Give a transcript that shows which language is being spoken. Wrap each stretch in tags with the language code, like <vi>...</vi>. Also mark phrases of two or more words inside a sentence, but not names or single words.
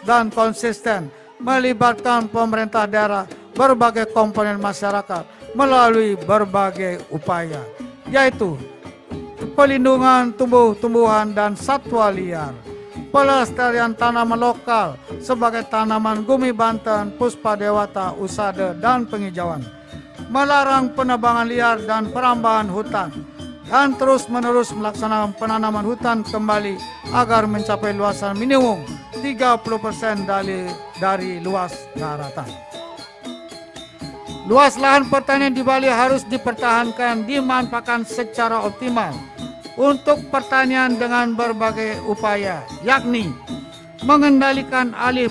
<id>dan konsisten, melibatkan pemerintah daerah, berbagai komponen masyarakat melalui berbagai upaya, yaitu pelindungan tumbuh-tumbuhan dan satwa liar, pelestarian tanaman lokal sebagai tanaman gumi Banten, puspa dewata, usada, dan penghijauan, melarang penebangan liar dan perambahan hutan, dan terus-menerus melaksanakan penanaman hutan kembali agar mencapai luasan minimum 30% dari luas daratan. Luas lahan pertanian di Bali harus dipertahankan, dimanfaatkan secara optimal untuk pertanian dengan berbagai upaya, yakni mengendalikan alih</id>